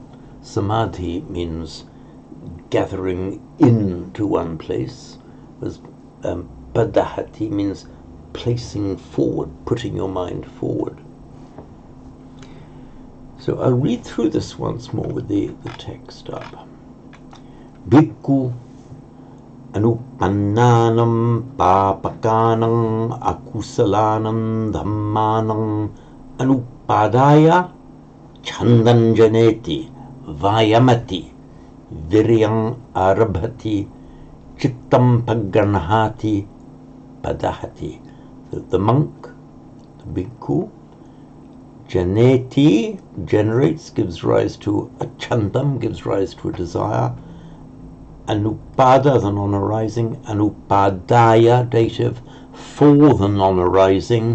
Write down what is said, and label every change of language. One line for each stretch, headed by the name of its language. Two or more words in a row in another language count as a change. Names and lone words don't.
English: Samadhi means gathering into one place, whereas padahati means placing forward, putting your mind forward. So I'll read through this once more with the text up.
Pali: Bhikkhu anupannanam papakanam akusalanam dhammanam anupadaya chandanjaneti vayamati viryam arabhati chittam paganhati padahati.
English: The monk, the bhikkhu, janeti, generates, gives rise to a chandam, gives rise to a desire. Anupada, the non-arising. Anupadaya, dative, for the non-arising.